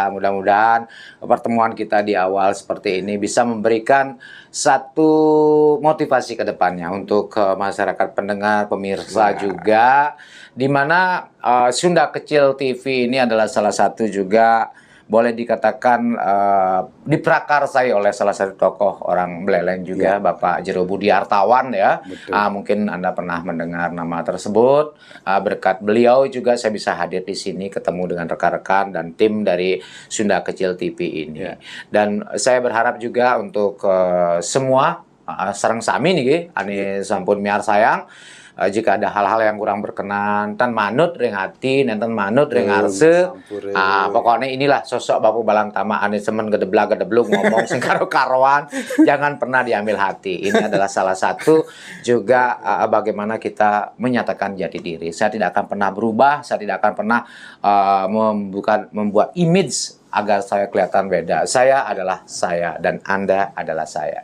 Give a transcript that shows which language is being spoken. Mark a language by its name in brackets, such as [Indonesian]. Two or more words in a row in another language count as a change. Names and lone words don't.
[Indonesian] Mudah-mudahan pertemuan kita di awal seperti ini bisa memberikan satu motivasi ke depannya untuk masyarakat pendengar, pemirsa juga, di mana Sunda Kecil TV ini adalah salah satu juga boleh dikatakan diprakarsai oleh salah satu tokoh orang Beleleng juga, Bapak Jero Budi Hartawan ya. Mungkin Anda pernah mendengar nama tersebut. Berkat beliau juga saya bisa hadir di sini, ketemu dengan rekan-rekan dan tim dari Sunda Kecil TV ini. Dan saya berharap juga untuk semua [Balinese] sareng sami nih, ane sampun miar sayang. [Indonesian] Jika ada hal-hal yang kurang berkenan, [Balinese] tan manut ring hati, nenten manut ring arse. Pokoknya inilah sosok Bapak Balang Tama ane semen gedeblak-gedebluk ngomong sing karo-karoan, [Indonesian] jangan pernah diambil hati. Ini adalah salah satu juga bagaimana kita menyatakan jati diri. Saya tidak akan pernah berubah, saya tidak akan pernah membuat image agar saya kelihatan beda. Saya adalah saya dan Anda adalah saya.